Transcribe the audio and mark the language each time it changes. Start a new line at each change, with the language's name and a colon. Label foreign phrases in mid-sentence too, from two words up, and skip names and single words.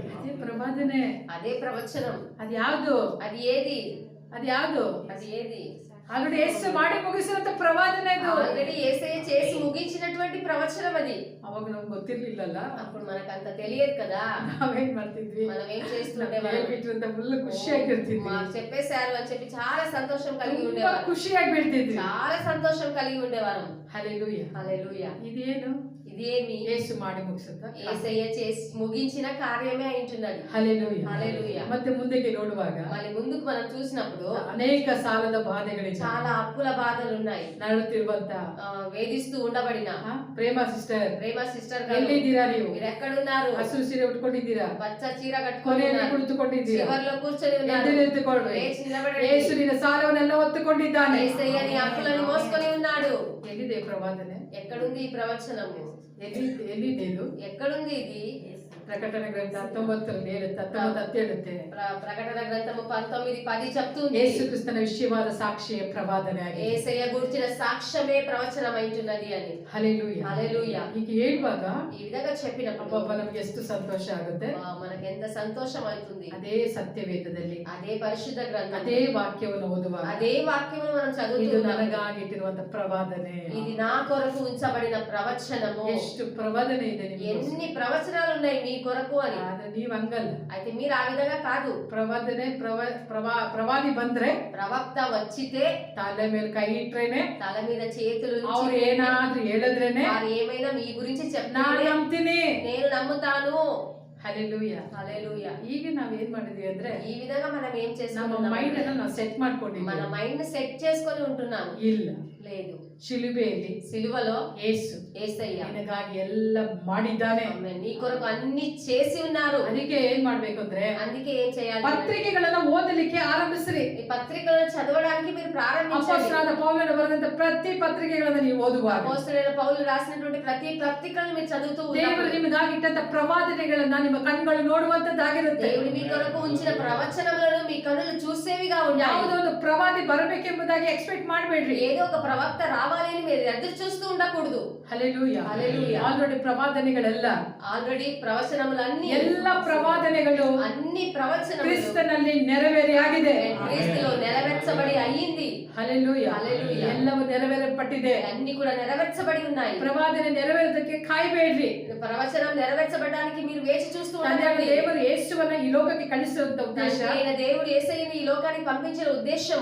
Kannada: ಅದೇ ಪ್ರವಾದನೆ.
Telugu: అదే ప్రవచనం.
Kannada: ಅದು ಯಾವುದು?
Telugu: అది ఏది?
Kannada: ಅದು ಯಾವುದು?
Telugu: అది ఏది?
Kannada: ఆల్రెడీ యేసు ಮಾಡಿ ಮುಗಿಸಿದಂತ ಪ್ರವಾದನೆ ಅದು.
Telugu: ఆల్రెడీ యేసయ్య చేసి ముగించినటువంటి ప్రవచనం అది.
Kannada: ಅವಾಗ ನಮ್ಗೆ ಗೊತ್ತಿರ್ಲಿಲ್ಲಲ್ಲ,
Telugu: అప్పుడు మనకు అంత తెలియదు కదా.
Kannada: ನಾವೇನ್ ಮಾಡ್ತಿದ್ವಿ,
Telugu: మనం ఏం చేస్తుండే
Kannada: ಹೇಳ್ಬಿಟ್ರು ಅಂತ ಫುಲ್ ಖುಷಿಯಾಗಿರ್ತಿದ್ವಿ,
Telugu: మాకు చెప్పేశారు అని చెప్పి చాలా సంతోషం కలిగి
Kannada: ತುಂಬಾ
Telugu: ఉండేవారు.
Kannada: ಖುಷಿಯಾಗಿ ಬಿಡ್ತಿದ್ವಿ.
Telugu: చాలా సంతోషం కలిగి ఉండేవారు.
Kannada: ಹಲ್ಲೆಲೂಯಾ.
Telugu: హల్లెలూయా.
Kannada: ಇದೇನು?
Telugu: ఇదేమి?
Kannada: యేసు ಮಾಡಿ ಮುಗಿಸಿದ
Telugu: యేసయ్య చేసి ముగించిన కార్యమే అయింటున్నది.
Kannada: ಹಲ್ಲೆಲೂಯಾ.
Telugu: హల్లెలూయా.
Kannada: ಮತ್ತೆ ಮುಂದಕ್ಕೆ ನೋಡುವಾಗ
Telugu: మళ్ళీ ముందుకు మనం చూసినప్పుడు
Kannada: ಅನೇಕ ಸಾಲದ ಬಾಧೆಗಳಿಂದ
Telugu: చాలా అప్పుల బాధలు ఉన్నాయి.
Kannada: ನರಳುತ್ತಿರುವಂತ
Telugu: వేధిస్తూ ఉండబడిన
Kannada: ಪ್ರೇಮ ಸಿಸ್ಟರ್,
Telugu: ప్రేమ సిస్టర్ గారు
Kannada: ಎಲ್ಲಿದ್ದೀರಾ ನೀವು?
Telugu: మీరు ఎక్కడున్నారు?
Kannada: ಹಸಿರು ಸೀರೆ ಉಟ್ಕೊಂಡಿದ್ದೀರಾ,
Telugu: పచ్చ చీర కట్టుకొని
Kannada: ಕೊನೆಯಲ್ಲಿ
Telugu: ఉన్నారు,
Kannada: ಕುಳಿತುಕೊಂಡಿದ್ದೀರಾ,
Telugu: చివర్లో కూర్చొని ఉన్నారు,
Kannada: ಎದ್ದೇಳಿಕೊಳ್ಳ್ರಿ.
Telugu: లేచి నిలబడండి.
Kannada: ಯೇಸು ನಿನ್ನ ಸಾಲವನ್ನೆಲ್ಲ ಹೊತ್ತುಕೊಂಡಿದ್ದಾನೆ.
Telugu: యేసయ్య నీ అప్పులను మోసుకొని ఉన్నాడు.
Kannada: ಎಲ್ಲಿದೆ ಪ್ರವಾದನೆ?
Telugu: ఎక్కడుంది ఈ ప్రవచనము?
Kannada: ಎಲ್ಲಿದೆ ಇದು?
Telugu: ఎక్కడుంది ఇది?
Kannada: ಪ್ರಕಟಣೆ ಗ್ರಂಥ 19 ಹೇಳುತ್ತೆ, 19 ಹೇಳುತ್ತೆ.
Telugu: ప్రకటన గ్రంథము 19:10 చెప్తుంది.
Kannada: ಯೇಸು ಕ್ರಿಸ್ತನ ವಿಷಯವಾದ ಸಾಕ್ಷಿಯ ಪ್ರವಾದನೆ ಆಗಿದೆ.
Telugu: యేసయ్య గురించిన సాక్ష్యమే ప్రవచనమైంటున్నది అని.
Kannada: ಹಲ್ಲೆಲೂಯಾ.
Telugu: హల్లెలూయా.
Kannada: ಹೀಗೆ ಹೇಳುವಾಗ
Telugu: ఈ విధంగా చెప్పినప్పుడు
Kannada: ಅಬ್ಬಬ್ಬ ನಮ್ಗೆ ಎಷ್ಟು ಸಂತೋಷ ಆಗುತ್ತೆ.
Telugu: మనకి ఎంత సంతోషం అవుతుంది.
Kannada: ಅದೇ ಸತ್ಯವೇದದಲ್ಲಿ
Telugu: అదే పరిశుద్ధ గ్రంథం,
Kannada: ಅದೇ ವಾಕ್ಯವನ್ನು ಓದುವಾಗ
Telugu: అదే వాక్యమును మనం
Kannada: ಇದು
Telugu: చదువుతున్నాం.
Kannada: ನನಗಾಗಿಟ್ಟಿರುವಂತ ಪ್ರವಾದನೆ.
Telugu: ఇది నా కొరకు ఉంచబడిన ప్రవచనము.
Kannada: ಎಷ್ಟು ಪ್ರವಾದನೆ ಇದೆ ನಿಮಗೆ.
Telugu: ఎన్ని ప్రవచనాలు ఉన్నాయి మీ కొరకు అని.
Kannada: ಆದ್ರೆ ನೀವ್ ಹಂಗಲ್ಲ.
Telugu: అయితే మీరు ఆ విధంగా కాదు.
Kannada: ಪ್ರವಾದನೆ ಪ್ರವಾದಿ ಬಂದ್ರೆ
Telugu: ప్రవక్త వచ్చితే
Kannada: ತಲೆ ಮೇಲೆ ಕೈ ಇಟ್ರೇನೆ,
Telugu: తల మీద చేతులు
Kannada: ಅವ್ರು ಏನಾದ್ರೂ ಹೇಳಿದ್ರೇನೆ
Telugu: వారు ఏమైనా మీ గురించి
Kannada: ನಾನ್
Telugu: చెప్తారు,
Kannada: ನಂಬ್ತೀನಿ.
Telugu: నేను నమ్ముతాను.
Kannada: ಹಲ್ಲೆಲೂಯಾ.
Telugu: హల్లెలూయా.
Kannada: ಈಗ ನಾವ್ ಏನ್ ಮಾಡಿದ್ವಿ ಅಂದ್ರೆ
Telugu: ఈ విధంగా మనం ఏం
Kannada: ನಮ್ಮ
Telugu: చేస్తున్నాం?
Kannada: ಮೈಂಡ್ ಅನ್ನ ನಾವು ಸೆಟ್
Telugu: మన
Kannada: ಮಾಡ್ಕೊಂಡಿದ್ದೀವಿ.
Telugu: మైండ్ సెట్ చేసుకొని ఉంటున్నాం.
Kannada: ಇಲ್ಲ,
Telugu: లేదు.
Kannada: ಶಿಲುಬೆಯಲ್ಲಿ
Telugu: సిలువలో
Kannada: ಯೇಸು
Telugu: యేసయ్య
Kannada: ನಿನಗಾಗಿ ಎಲ್ಲ ಮಾಡಿದ್ದಾನೆ.
Telugu: ఆమేన్. నీ కొరకు అన్ని చేసి ఉన్నారు.
Kannada: ಅದಕ್ಕೆ ಏನ್ ಮಾಡ್ಬೇಕು ಅಂದ್ರೆ
Telugu: అందుకే ఏం చేయాలి?
Kannada: ಪತ್ರಿಕೆಗಳನ್ನ ಓದಲಿಕ್ಕೆ ಆರಂಭಿಸ್ರಿ.
Telugu: ఈ పత్రికలను చదవడానికి మీరు ప్రారంభించండి.
Kannada: ಅಪೊಸ್ತಲನಾದ ಪೌಲನು ಬರೆದಂತ ಪ್ರತಿ ಪತ್ರಿಕೆಗಳನ್ನ ನೀವು ಓದುವಾಗ
Telugu: అపోస్తలుడైన పౌలు రాసినటువంటి ప్రతి పత్రికలను మీరు చదువుతూ
Kannada: ದೇವರು
Telugu: ఉన్నప్పుడు
Kannada: ನಿಮಗಾಗಿಟ್ಟಂತ ಪ್ರವಾದನೆಗಳನ್ನ ನಿಮ್ಮ ಕಣ್ಗಳು ನೋಡುವಂತದ್ದಾಗಿರುತ್ತೆ.
Telugu: దేవుడు మీ కొరకు ఉంచిన ప్రవచనములను మీ కన్నులు చూసేవిగా ఉంటాయి.
Kannada: ಯಾವುದೋ ಒಂದು ಪ್ರವಾದಿ ಬರಬೇಕೆಂಬುದಾಗಿ ಎಕ್ಸ್ಪೆಕ್ಟ್ ಮಾಡಬೇಡ್ರಿ.
Telugu: ఏదో ఒక ప్రవక్త రావాలని మీరు ఎదురు చూస్తూ ఉండకూడదు.
Kannada: ಹಲ್ಲೆಲೂಯಾ.
Telugu: హల్లెలూయా.
Kannada: ಆಲ್ರೆಡಿ ಪ್ರವಾದನೆಗಳೆಲ್ಲ
Telugu: ఆల్రెడీ ప్రవచనములన్నీ
Kannada: ಎಲ್ಲ ಪ್ರವಾದನೆಗಳು
Telugu: అన్ని ప్రవచనములు
Kannada: ಕ್ರಿಸ್ತನಲ್ಲಿ ನೆರವೇರಿಯಾಗಿದೆ.
Telugu: క్రీస్తులో నెరవేర్చబడి అయ్యింది.
Kannada: ಹಲ್ಲೆಲೂಯಾ.
Telugu: హల్లెలూయా.
Kannada: ಎಲ್ಲವೂ ನೆರವೇರಲ್ಪಟ್ಟಿದೆ.
Telugu: అన్ని కూడా నెరవేర్చబడి ఉన్నాయి.
Kannada: ಪ್ರವಾದನೆ ನೆರವೇರೋದಕ್ಕೆ ಕಾಯಬೇಡ್ರಿ.
Telugu: ప్రవచనం నెరవేర్చబడడానికి మీరు వేచి చూస్తూ
Kannada: ತಂದೆಯಾದ
Telugu: ఉండండి.
Kannada: ದೇವರು ಯೇಸುವನ್ನ ಈ ಲೋಕಕ್ಕೆ ಕಳಿಸುವಂತ ಉದ್ದೇಶ
Telugu: తండ్రి అయిన దేవుడు యేసయ్యను ఈ లోకానికి పంపించిన ఉద్దేశం